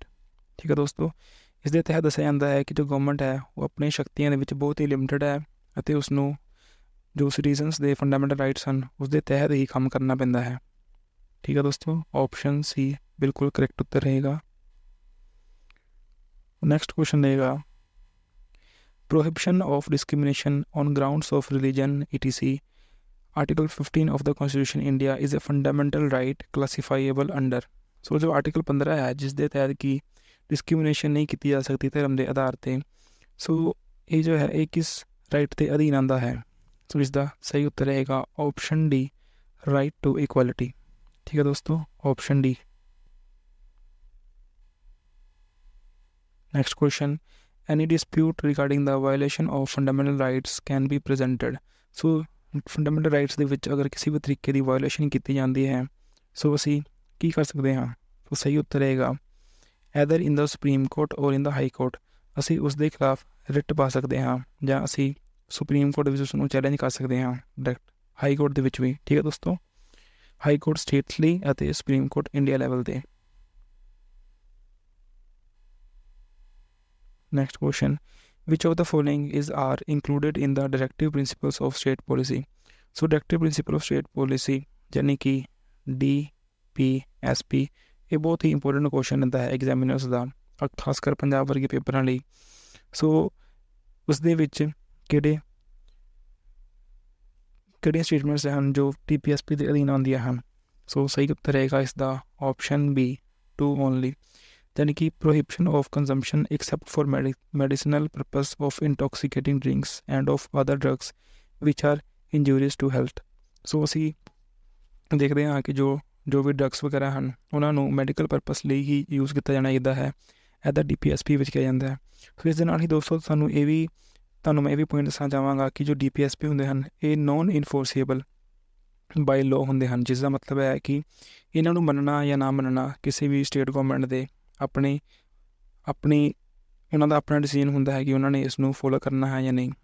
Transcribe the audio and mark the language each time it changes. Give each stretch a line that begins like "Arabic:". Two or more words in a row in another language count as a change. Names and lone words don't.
Punjabi: ਠੀਕ ਹੈ ਦੋਸਤੋ, ਇਸ ਦੇ ਤਹਿਤ ਦੱਸਿਆ ਜਾਂਦਾ ਹੈ ਕਿ ਜੋ ਗਵਰਨਮੈਂਟ ਹੈ ਉਹ ਆਪਣੀ ਸ਼ਕਤੀਆਂ ਦੇ ਵਿੱਚ ਬਹੁਤ ਹੀ ਲਿਮਿਟਡ ਹੈ ਅਤੇ ਉਸਨੂੰ ਜੋ ਸਿਟੀਜ਼ਨਸ ਦੇ
English: fundamental rights
Punjabi: ਹਨ ਉਸ ਦੇ ਤਹਿਤ ਹੀ ਕੰਮ ਕਰਨਾ ਪੈਂਦਾ ਹੈ। ਠੀਕ ਹੈ ਦੋਸਤੋ,
English: option C
Punjabi: ਬਿਲਕੁਲ ਕਰੈਕਟ ਉੱਤਰ ਰਹੇਗਾ।
English: next question
Punjabi: ਰਹੇਗਾ,
English: prohibition of discrimination on grounds of religion etc. Article 15 of the Constitution India is a fundamental right classifiable under।
Punjabi: ਸੋ ਜੋ ਆਰਟੀਕਲ 15 ਹੈ ਜਿਸ ਦੇ ਤਹਿਤ ਕਿ ਡਿਸਕ੍ਰਿਮੀਨੇਸ਼ਨ ਨਹੀਂ ਕੀਤੀ ਜਾ ਸਕਦੀ ਧਰਮ ਦੇ ਆਧਾਰ 'ਤੇ, ਸੋ ਇਹ ਜੋ ਹੈ ਇਹ ਕਿਸ ਰਾਈਟ ਦੇ ਅਧੀਨ ਆਉਂਦਾ ਹੈ? ਸੋ ਇਸ ਦਾ ਸਹੀ ਉੱਤਰ ਰਹੇਗਾ
English: option D, right to equality.
Punjabi: ਠੀਕ ਹੈ ਦੋਸਤੋ,
English: option D. Next question, any dispute regarding the violation of fundamental rights can be presented।
Punjabi: ਸੋ
English: fundamental rights
Punjabi: ਦੇ ਵਿੱਚ ਅਗਰ ਕਿਸੇ ਵੀ ਤਰੀਕੇ ਦੀ ਵਾਇਓਲੇਸ਼ਨ ਕੀਤੀ ਜਾਂਦੀ ਹੈ ਸੋ ਅਸੀਂ ਕੀ ਕਰ ਸਕਦੇ ਹਾਂ? ਸੋ ਸਹੀ ਉੱਤਰ ਰਹੇਗਾ
English: either in the Supreme Court or in the High Court.
Punjabi: ਅਸੀਂ ਉਸ ਦੇ ਖਿਲਾਫ ਰਿਟ ਪਾ ਸਕਦੇ ਹਾਂ ਜਾਂ ਅਸੀਂ ਸੁਪਰੀਮ ਕੋਰਟ ਵਿੱਚ ਉਸ ਨੂੰ ਚੈਲੰਜ ਕਰ ਸਕਦੇ ਹਾਂ ਡਾਇਰੈਕਟ, ਹਾਈ ਕੋਰਟ ਦੇ ਵਿੱਚ ਵੀ। ਠੀਕ ਹੈ ਦੋਸਤੋ, ਹਾਈ ਕੋਰਟ ਸਟੇਟਸ ਲਈ ਅਤੇ ਸੁਪਰੀਮ ਕੋਰਟ ਇੰਡੀਆ ਲੈਵਲ 'ਤੇ।
English: Next question, which of the following are included in the directive principles of state policy? So directive principle of state policy
Hindi: यानी कि
Punjabi: DPSP ਇਹ ਬਹੁਤ ਹੀ
English: important question
Punjabi: ਹੁੰਦਾ ਹੈ ਐਗਜ਼ਾਮੀਨਰਸ ਦਾ, ਖਾਸ ਕਰ ਪੰਜਾਬ ਵਰਗੇ ਪੇਪਰਾਂ ਲਈ। ਸੋ ਉਸ ਦੇ ਵਿੱਚ ਕਿਹੜੀਆਂ ਸਟੇਟਮੈਂਟਸ ਹਨ ਜੋ DPSP ਦੇ ਅਧੀਨ ਆਉਂਦੀਆਂ ਹਨ? ਸੋ ਸਹੀ ਉੱਤਰ ਰਹੇਗਾ ਇਸ ਦਾ
English: option B, 2 only.
Hindi: यानी कि
English: prohibition of consumption except for medicinal purpose of intoxicating drinks and of other drugs which are injurious to health।
Punjabi: ਸੋ ਅਸੀਂ ਦੇਖਦੇ ਹਾਂ ਕਿ ਜੋ ਵੀ ਡਰੱਗਸ ਵਗੈਰਾ ਹਨ ਉਹਨਾਂ ਨੂੰ
English: medical purpose
Punjabi: ਲਈ ਹੀ ਯੂਜ਼ ਕੀਤਾ ਜਾਣਾ ਚਾਹੀਦਾ ਹੈ, ਇਹਦਾ DPSP ਵਿੱਚ ਕਿਹਾ ਜਾਂਦਾ ਹੈ। ਸੋ ਇਸ ਦੇ ਨਾਲ ਹੀ ਦੋਸਤੋ ਤੁਹਾਨੂੰ ਮੈਂ ਇਹ ਵੀ ਪੁਆਇੰਟ ਦੱਸਣਾ ਚਾਹਾਂਗਾ ਕਿ ਜੋ DPSP ਹੁੰਦੇ ਹਨ ਇਹ
English: non enforceable by law
Punjabi: ਹੁੰਦੇ ਹਨ, ਜਿਸ ਦਾ ਮਤਲਬ ਹੈ ਕਿ ਇਹਨਾਂ ਨੂੰ ਮੰਨਣਾ ਜਾਂ ਨਾ ਮੰਨਣਾ ਕਿਸੇ ਵੀ
English: state government
Punjabi: ਦੇ ਉਹਨਾਂ ਦਾ ਆਪਣਾ ਡਿਸੀਜਨ ਹੁੰਦਾ ਹੈ ਕਿ ਉਹਨਾਂ ਨੇ ਇਸ ਨੂੰ ਫੋਲੋ ਕਰਨਾ ਹੈ ਜਾਂ ਨਹੀਂ।